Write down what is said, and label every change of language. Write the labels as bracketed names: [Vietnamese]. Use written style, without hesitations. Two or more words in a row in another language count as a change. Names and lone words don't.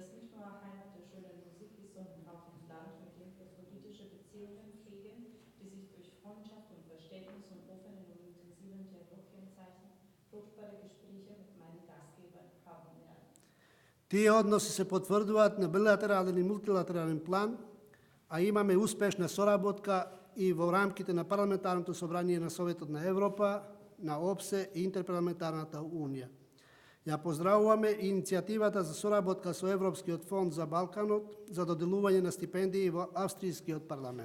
[German] nicht nur Heimat der schönen Musik ist, sondern auch ein Land, mit dem wir politische Beziehungen pflegen, die sich durch Freundschaft und Verständnis und offenen und intensiven Dialog kennzeichnen, fruchtbare Gespräche mit meinen Gastgebern haben werden. [Macedonian] Тие односи се потврдуваат на билатерален и мултилатерален план, а имаме успешна соработка и во рамките на Парламентарното собрание на Советот на Европа, на ОПСЕ и Интерпарламентарната унија. Ја поздравуваме и иницијативата за соработка со Европскиот фонд за Балканот за доделување на стипендии во Австријскиот парламент.